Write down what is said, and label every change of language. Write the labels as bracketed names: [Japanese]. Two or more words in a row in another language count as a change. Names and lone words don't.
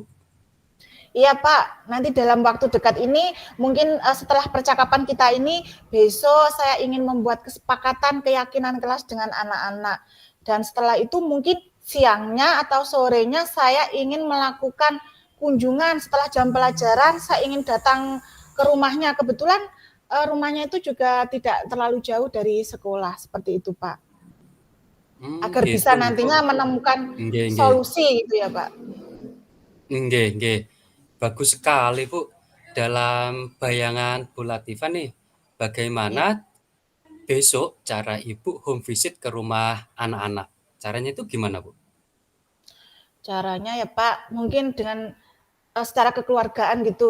[Indonesian] Iya Pak, nanti dalam waktu dekat ini mungkin setelah percakapan kita ini besok saya ingin membuat kesepakatan keyakinan kelas dengan anak-anak dan setelah itu mungkin siangnya atau sorenya saya ingin melakukan kunjungan setelah jam pelajaran saya ingin datang ke rumahnya kebetulan rumahnya itu juga tidak terlalu jauh dari sekolah seperti itu Pak agar Gitu, bisa Bu. nantinya menemukan [Javanese] Nggih nggih. [Indonesian] solusi gitu ya Pak. [Javanese] Nggih nggih. [Indonesian] Bagus sekali, Bu. Dalam bayangan Bu Latifah nih, bagaimana Ya. besok cara Ibu [English] home visit [Indonesian] ke rumah anak-anak? Caranya itu gimana, Bu? Caranya ya Pak, mungkin dengan secara kekeluargaan gitu.